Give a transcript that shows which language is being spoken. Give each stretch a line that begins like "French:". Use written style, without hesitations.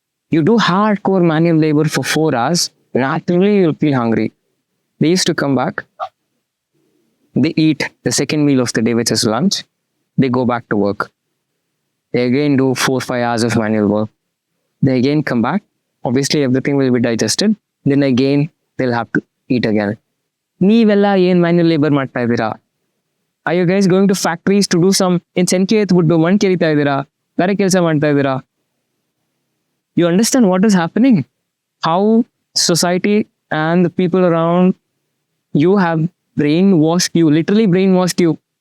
English: You do hardcore manual labor for 4 hours, naturally you'll feel hungry. They used to come back. They eat the second meal of the day, which is lunch. They go back to work. They again do 4-5 hours of manual work. They again come back. Obviously, everything will be digested. Then again, they'll have to eat again.
Kannada: ನೀವೆಲ್ಲ ಏನ್ manual labour ಮಾಡ್ತಾ ಇದ್ದೀರಾ?
English: Are you guys going to factories to do some in
Kannada: ಸೆಂಕೆ ಎತ್ಬಿಟ್ಟು ಮಣ್ಣು ಕೆರಿತಾ ಇದ್ದೀರಾ? ಬೇರೆ ಕೆಲಸ ಮಾಡ್ತಾ ಇದ್ದೀರಾ?
English: You understand what is happening? How society and the people around you have brainwashed you, literally brainwashed you.